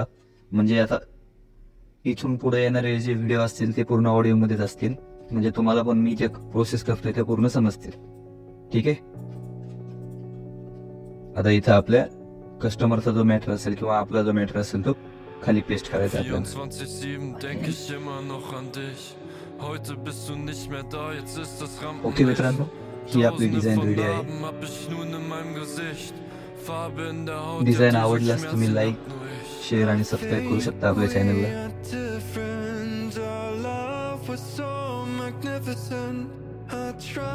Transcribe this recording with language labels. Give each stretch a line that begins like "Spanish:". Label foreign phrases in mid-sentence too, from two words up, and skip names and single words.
Marathi: म्हणजे आता इथून पुढे येणारे जे व्हिडिओ असतील ते पूर्ण ऑडिओ मध्येच असतील. म्हणजे तुम्हाला पण मी जे प्रोसेस करतोय ते पूर्ण समजतील. ठीक आहे. आता इथं आपल्या कस्टमरचा जो मॅटर असेल किंवा आपला जो मॅटर असेल तो खाली पेस्ट करायचा आपल्याला.
German: 24/7 denk ich immer noch an dich. Heute bist du nicht mehr da, jetzt ist das
Marathi: ओके मित्रांनो, ही आपली
German: Tausende
Marathi: डिझाईन
German: von
Marathi: रेडी आहे.
German: Narben hab ich nun in meinem Gesicht. Farbe in der Haut,
Marathi: डिझाईन
German: ja, diese
Marathi: आवडल्यास तुम्ही
German: Schmerzen
Marathi: लाईक,
German: hab nur ich.
Marathi: शेअर आणि सबस्क्राईब करू शकता आपल्या चॅनलला.
English: Different, our love was so magnificent. I tried